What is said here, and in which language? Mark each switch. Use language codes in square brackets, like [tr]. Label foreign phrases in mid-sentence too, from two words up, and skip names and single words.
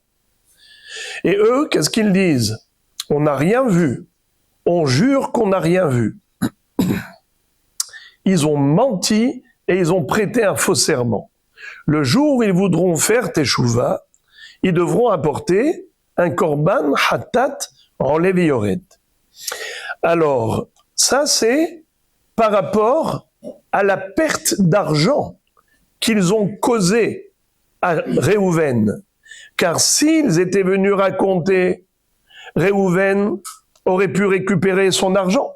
[fr] Et eux, qu'est-ce qu'ils disent? On n'a rien vu. On jure qu'on n'a rien vu. Ils ont menti et ils ont prêté un faux serment. Le jour où ils voudront faire teshuva, ils devront apporter un [he] קרבן חטאת עולה ויורד. [fr] Alors, ça c'est par rapport à la perte d'argent qu'ils ont causée à Réhouven. Car s'ils étaient venus raconter, Réhouven aurait pu récupérer son argent.